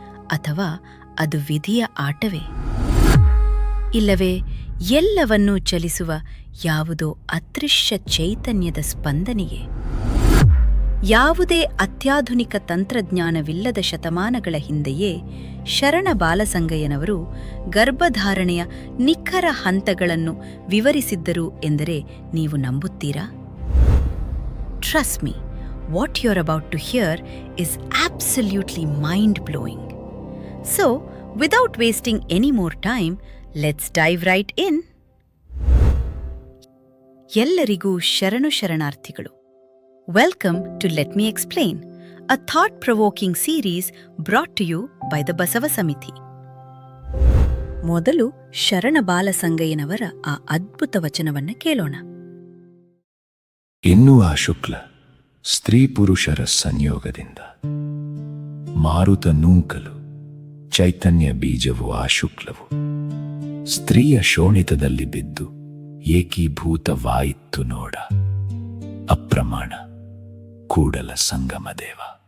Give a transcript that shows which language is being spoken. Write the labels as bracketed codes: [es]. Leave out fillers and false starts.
[kn] ಅಥವಾ ಅದು ವಿಧಿಯ ಆಟವೇ? ಇಲ್ಲವೇ ಎಲ್ಲವನ್ನೂ ಚಲಿಸುವ ಯಾವುದೋ ಅದೃಶ್ಯ ಚೈತನ್ಯದ ಸ್ಪಂದನೆಯೇ? ಯಾವುದೇ ಅತ್ಯಾಧುನಿಕ ತಂತ್ರಜ್ಞಾನವಿಲ್ಲದ ಶತಮಾನಗಳ ಹಿಂದೆಯೇ ಶರಣ ಬಾಲಸಂಗಯ್ಯನವರು ಗರ್ಭಧಾರಣೆಯ ನಿಖರ ಹಂತಗಳನ್ನು ವಿವರಿಸಿದ್ದರು ಎಂದರೆ ನೀವು ನಂಬುತ್ತೀರಾ? [en] Trust me, what you're about to hear is absolutely mind-blowing. So, without wasting any more time, let's dive right in. [kn] ಎಲ್ಲರಿಗೂ ಶರಣಾರ್ಥಿಗಳು. [en] Welcome to Let Me Explain, a thought-provoking series brought to you by the Basava Samiti. [kn] ಮೊದಲು ಶರಣ ಬಾಲಸಂಗಯ್ಯನವರ ಆ ಅದ್ಭುತ ವಚನವನ್ನು ಕೇಳೋಣ. ಎನ್ನುವ ಶುಕ್ಲ ಸ್ತ್ರೀ ಪುರುಷರ ಸಂಯೋಗದಿಂದ ಮಾರುತ ನೂಕಲು ಚೈತನ್ಯ ಬೀಜವು ಆ ಶುಕ್ಲವು ಸ್ತ್ರೀಯ ಶೋಣಿತದಲ್ಲಿ ಬಿದ್ದು ಏಕೀಭೂತವಾಯಿತು ನೋಡ ಅಪ್ರಮಾಣ ಕೂಡಲ ಸಂಗಮ ದೇವ.